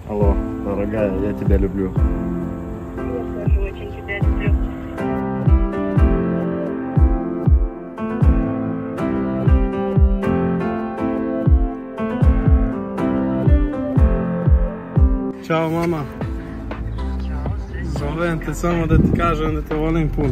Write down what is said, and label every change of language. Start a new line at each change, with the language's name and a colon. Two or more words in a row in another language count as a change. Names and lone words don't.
Russian: Алло, дорогая, я тебя люблю. Я тоже очень тебя люблю.
Serbian: Ćao, mama. Ćao, srećno. Zovem te samo da ti kažem da te volim puno.